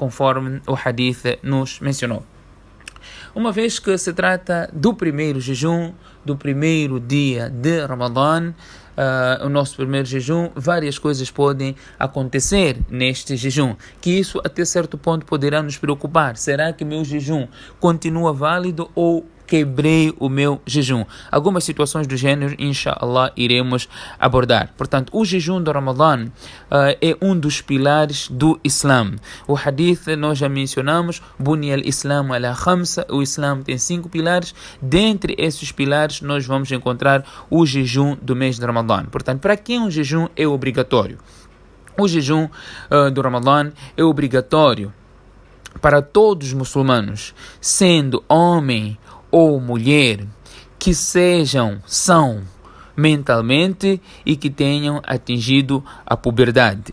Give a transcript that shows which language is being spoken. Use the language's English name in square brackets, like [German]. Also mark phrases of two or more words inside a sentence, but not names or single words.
[Portuguese] Conforme o hadith nos mencionou. Uma vez que se trata do primeiro jejum, do primeiro dia de Ramadã, o nosso primeiro jejum, várias coisas podem acontecer neste jejum, que isso até certo ponto poderá nos preocupar. Será que meu jejum continua válido ou quebrei o meu jejum? Algumas situações do gênero, inshallah, iremos abordar. Portanto, o jejum do Ramadã é um dos pilares do Islã. O hadith nós já mencionamos: [Arabic] بني الإسلام على خمس. [Portuguese] O Islã tem 5 pilares. Dentre esses pilares nós vamos encontrar o jejum do mês de Ramadã. Portanto, para quem um jejum é obrigatório? O jejum do Ramadã é obrigatório para todos os muçulmanos, sendo homem ou mulher, que são mentalmente e que tenham atingido a puberdade.